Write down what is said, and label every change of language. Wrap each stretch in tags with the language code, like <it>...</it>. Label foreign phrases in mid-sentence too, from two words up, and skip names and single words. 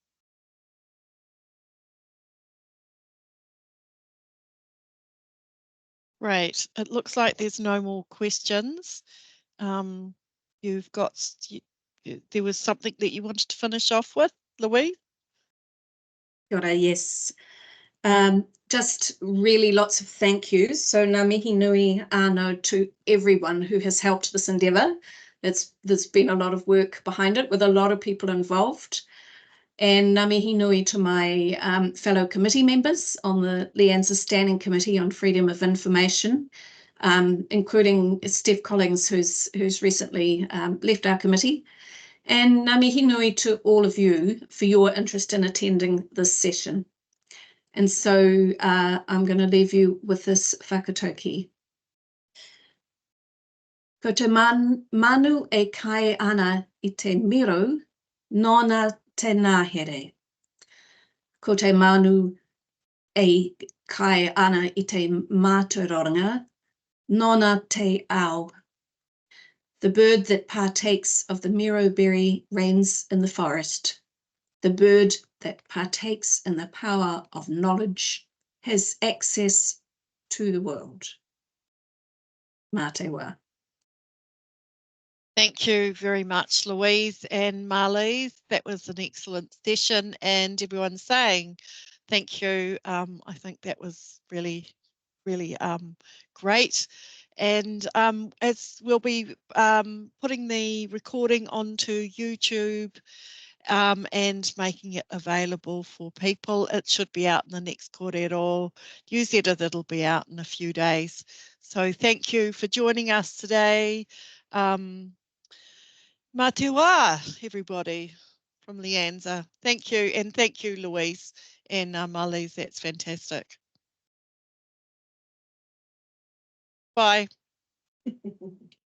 <en>Great. It looks like there's no more questions. You've got, there was something that you wanted to finish off with, Louise? Got a yes. Just really lots of thank yous. So</en> <mi>ngā mihi nui anō</mi> <en>to everyone who has helped this endeavour. There's been a lot of work behind it with a lot of people involved. And</en> <mi>ngā mihi nui</mi> <en>to my fellow committee members on the LIANZA Standing Committee on Freedom of Information, including Steph Collins, who's recently left our committee. And</en> <mi>ngā mihi nui</mi> <en>to all of you for your interest in attending this session. And so I'm going to leave you with this whakatauki.</en> <mi>Ko te manu e kai ana I te miro, nōna te ngāhere. Ko te manu e kai ana I te mātauranga, nōna te ao.</mi> <en>The bird that partakes of the miro berry reigns in the forest. The bird that partakes in the power of knowledge has access to the world.</en> <mi>Mā te wā.</mi> <en>Thank you very much, Louise and Marlies. That was an excellent session, and everyone saying thank you. I think that was really, really great. And as we'll be putting the recording onto YouTube and making it available for people, it should be out in the next kōrero newsletter that'll be out in a few days. So thank you for joining us today.</en> <mi>Mā te wā,</mi> <en>everybody from LIANZA. Thank you, and thank you, Louise and Marlies. That's fantastic. Bye.</en>